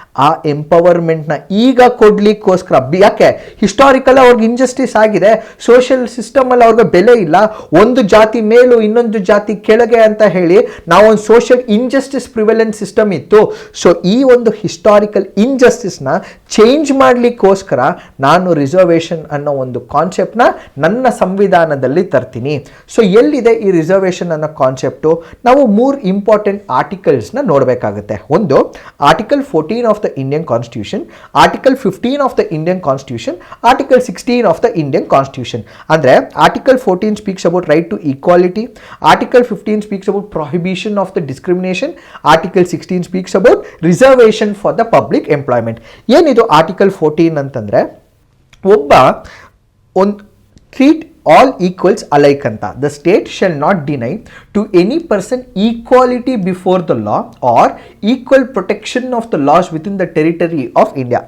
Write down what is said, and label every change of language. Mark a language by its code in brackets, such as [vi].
[kn] ಆ ಎಂಪವರ್ಮೆಂಟ್ನ ಈಗ ಕೊಡ್ಲಿಕ್ಕೋಸ್ಕರ, ಯಾಕೆ ಹಿಸ್ಟಾರಿಕಲ್ ಅವ್ರಿಗೆ ಇಂಜಸ್ಟಿಸ್ ಆಗಿದೆ, ಸೋಷಿಯಲ್ ಸಿಸ್ಟಮಲ್ಲಿ ಅವ್ರಿಗೆ ಬೆಲೆ ಇಲ್ಲ, ಒಂದು ಜಾತಿ ಮೇಲೂ ಇನ್ನೊಂದು ಜಾತಿ ಕೆಳಗೆ ಅಂತ ಹೇಳಿ ನಾವೊಂದು ಸೋಷಿಯಲ್ ಇಂಜಸ್ಟಿಸ್ ಪ್ರಿವೆಲೆನ್ಸ್ ಸಿಸ್ಟಮ್ ಇತ್ತು. ಸೊ ಈ ಒಂದು ಹಿಸ್ಟಾರಿಕಲ್ ಇಂಜಸ್ಟಿಸ್ನ ಚೇಂಜ್ ಮಾಡಲಿಕ್ಕೋಸ್ಕರ ನಾನು ರಿಸರ್ವೇಷನ್ ಅನ್ನೋ ಒಂದು ಕಾನ್ಸೆಪ್ಟ್ನ ನನ್ನ ಸಂವಿಧಾನದಲ್ಲಿ ತರ್ತೀನಿ. ಸೊ ಎಲ್ಲಿದೆ ಈ ರಿಸರ್ವೇಷನ್ ಅನ್ನೋ ಕಾನ್ಸೆಪ್ಟು? ನಾವು 3 ಇಂಪಾರ್ಟೆಂಟ್ ಆರ್ಟಿಕಲ್ಸ್ನ ನೋಡಬೇಕಾಗುತ್ತೆ. [en] ಒಂದು article 14 of the Indian Constitution, article 15 of the Indian Constitution, Article 16 of the Indian Constitution. Andre Article 14 speaks about right to equality, Article 15 speaks about prohibition of the discrimination, Article 16 speaks about reservation for the public employment. [kn] ಏನಿದು Article 14 ಅಂತಂದ್ರೆ, ಒಬ್ಬ ಒಂದು treat [en] All equals alike ಅಂತ. The state shall not deny to any person equality before the law or equal protection of the laws within the territory of India.